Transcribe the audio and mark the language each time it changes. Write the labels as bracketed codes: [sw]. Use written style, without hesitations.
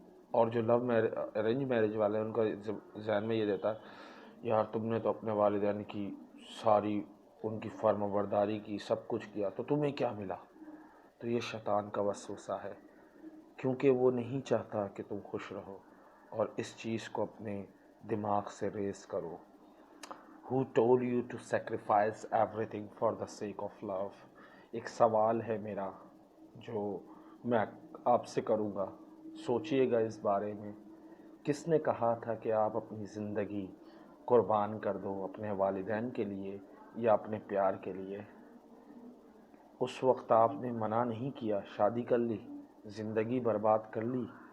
[ur] اور جو arrange marriage والے ہیں ان کا ذہن میں یہ دیتا ہے، یار تم نے تو اپنے والدین کی ساری ان کی فرما برداری کی، سب کچھ کیا، تو تمہیں کیا ملا. تو یہ شیطان کا وسوسہ ہے، کیونکہ وہ نہیں چاہتا کہ تم خوش رہو. اور اس چیز کو اپنے دماغ سے ریز کرو. [en] Who told you to sacrifice everything for the sake of love؟ [ur] ایک سوال ہے میرا جو میں آپ سے کروں گا. سوچئے گا اس بارے میں، کس نے کہا تھا کہ آپ اپنی زندگی قربان کر دو اپنے والدین کے لیے یا اپنے پیار کے لیے؟ اس وقت آپ نے منع نہیں کیا، شادی کر لی، زندگی برباد کر لی.